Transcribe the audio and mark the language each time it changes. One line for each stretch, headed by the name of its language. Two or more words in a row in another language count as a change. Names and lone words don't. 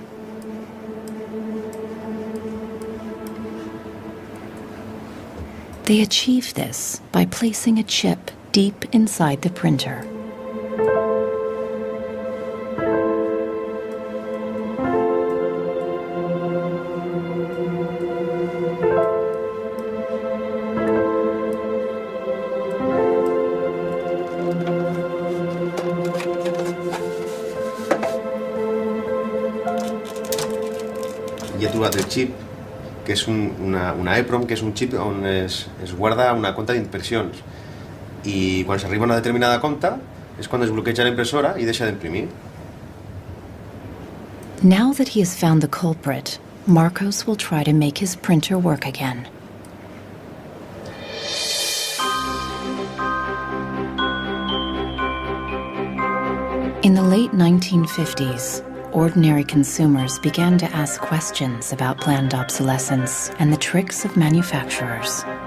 English: They achieve this by placing a chip deep inside the printer.
Catalan: Hi ha trobat el xip, que és una EEPROM, que és un xip on es guarda una compta d'impressions. I quan s'arriba a una determinada compta és quan es bloqueja la impressora i deixa d'imprimir.
English: Now that he has found the culprit, Marcos will try to make his printer work again. In the late 1950s, ordinary consumers began to ask questions about planned obsolescence and the tricks of manufacturers.